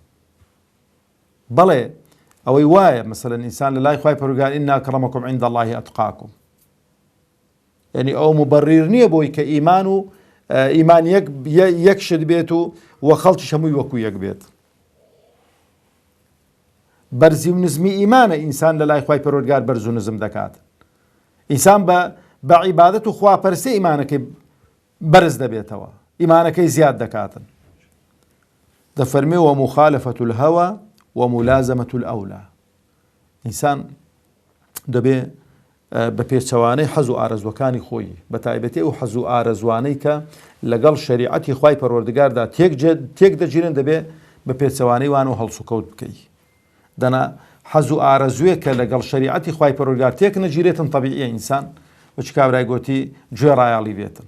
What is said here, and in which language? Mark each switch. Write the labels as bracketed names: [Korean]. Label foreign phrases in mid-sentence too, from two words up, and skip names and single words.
[Central Kurdish] بەڵێ ئەوەی وایە مەسەلەن ئینسان لە لای خوای پەروەردگار [Arabic] ئین ئەکرەمەکم عیند الله ئەتقاکم، [Central Kurdish] یعنی ئەو مبەرر نییە بۆی کە ئیمان و ئیمان یەک شت بێت و خەڵکیش هەمووی وەکو یەک بێت. بەرزی و نزمی ئیمانە ئینسان لە لای خوای پەروەردگار بەرز و نزم دەکات. ئینسان بە عیبادەت و خواپەرستی ئیمانەکەی بەرز دەبێتەوە، ئیمانەکەی زیاد دەکاتن. [Arabic] دەفەرمێ ومخالفة الهوى وملازمة الأولى. [Central Kurdish] ئینسان دەبێ بە پێچەوانەی حەز و ئارەزوەکانی خۆی، بە تایبەتی ئەو حەز و ئارەزوانەی کە لەگەڵ شەریعەتی خوای پەروەردگاردا تێک دەگیرن، دەبێ بە پێچەوانەی وان و هەڵسوکەوت بکەی. دەنا حەز و ئارەزوویە کە لەگەڵ شەریعەتی خوای پەروەردگار تێک نەگیرێتن طبیعیە ئینسان وەچ کابرای گوتی گوێ ڕایاڵی بێتن.